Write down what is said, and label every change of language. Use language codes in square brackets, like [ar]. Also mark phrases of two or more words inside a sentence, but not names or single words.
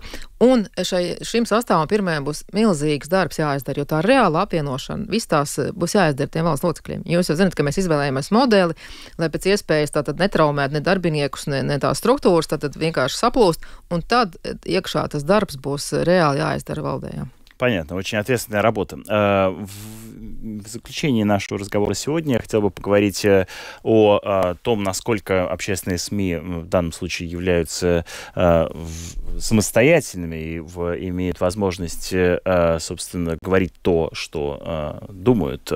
[lv] Un šim sastāvam pirmajam būs milzīgs darbs jāizdara, jo tā reāla apvienošana, viss tās būs jāizdara tiem valsts locekļiem. Jūs jau zināt, ka mēs izvēlējāmies modeli, lai pēc iespējas tātad netraumēt ne darbiniekus, ne tās struktūras, tad vienkārši saplūst, un tad iekšā tas darbs būs reāli jāizdara valdē. [ru] Понятно, очень ответственная работа. В заключении нашего разговора сегодня я хотел бы поговорить о том, насколько общественные СМИ в данном случае являются самостоятельными и имеют возможность, собственно, говорить то, что думают.